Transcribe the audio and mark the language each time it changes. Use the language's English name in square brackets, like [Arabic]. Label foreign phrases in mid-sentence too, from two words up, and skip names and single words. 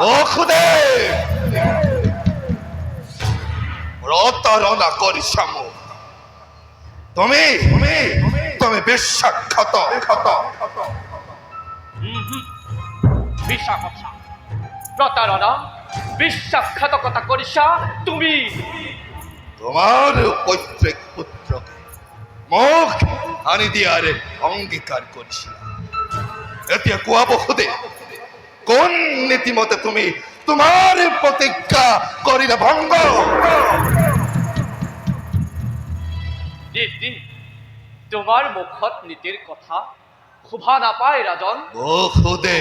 [Assamese] বসুদেৱ, প্ৰতাৰণা কৰিছা মোক। তুমি তুমি বিশ্বাসঘাত। বিশ্বাসঘাতক প্ৰতাৰণা বিশ্বাসঘাতকতা কৰিছা তুমি। [Bangla] তোমার পৈতৃক পুত্রকে মুখ আনি দিয়ার অঙ্গীকার করেছিলাম, [Assamese] এতিয়া কোৱা বসুদে কোন নীতিমতে তুমি তোমাৰ প্ৰতিজ্ঞা কৰিলা ভংগ? নীতি তোমাৰ মুখত নীতিৰ কথা শোভা নাপায় ৰাজন। বসুদে